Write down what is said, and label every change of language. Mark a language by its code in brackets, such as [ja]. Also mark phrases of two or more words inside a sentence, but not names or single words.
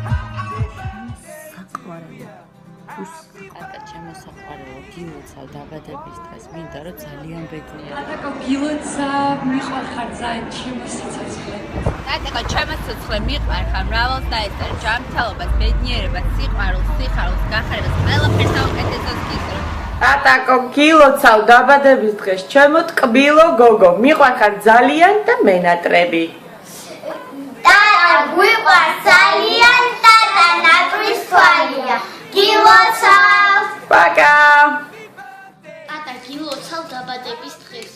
[ka] საყვარელო ტატა ჩემო საყვარელო გილოცავ დაბადების დღეს მინდა რომ ძალიან ბედნიერება ტატაკო გილოცავ მიყვარხარ ძალიან ჩემო სიცოცხლე ტატაკო ჩემო სიცოცხლე მიყვარხარ მრავალს დაესწარ ჯანმრთელობას ბედნიერებას სიყვარულს სიხარულს გახარებას ყველაფერს საუკეთესოს გესურვებ ატაკო გილოცავ დაბადების დღეს ჩემო ტკბილო გოგო მიყვარხარ ძალიან და მენატრები ტატა გვიყვარს ძალიან ტატა ნაკრის თვალია გილოცავ პაკა ტატა გილოცავ დაბადების დღეს